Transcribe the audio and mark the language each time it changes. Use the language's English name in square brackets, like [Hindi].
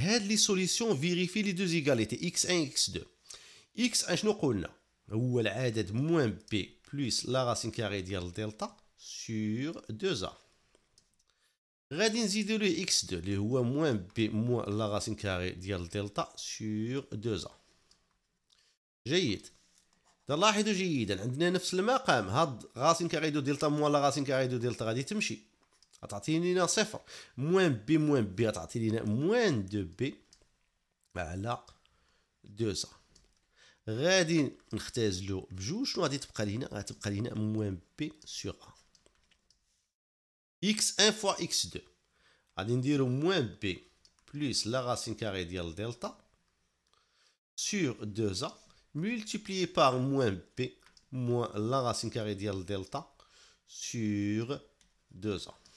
[French] Les solutions vérifient les deux égalités x1 et x2. x1 [Arabic] شنو قلنا؟ هو العدد [French] moins b plus la racine carrée ديال delta sur 2a. [Arabic] غادي نزيدو ليه [French] x2 [Arabic] اللي هو [French] moins b moins la racine carrée [Arabic] ديال دلتا [French] sur 2a. [Arabic] جيد. لاحظوا جيدا عندنا نفس المقام. هاد racine carrée دو دلتا [French] moins la racine carrée [Arabic] دو دلتا غادي تمشي غتعطيني لنا صفر. moins b غتعطي لنا [French] moins 2b [Arabic] على 2a. غادي نختازلو بجوج شنو غادي تبقى لينا؟ غتبقى لينا moins b sur a. [French] x1 fois x2 [Arabic] غادي نديرو [French] moins b plus la racine carrée ديال دلتا sur 2a multiplié par moins b moins la racine carrée ديال دلتا sur 2a.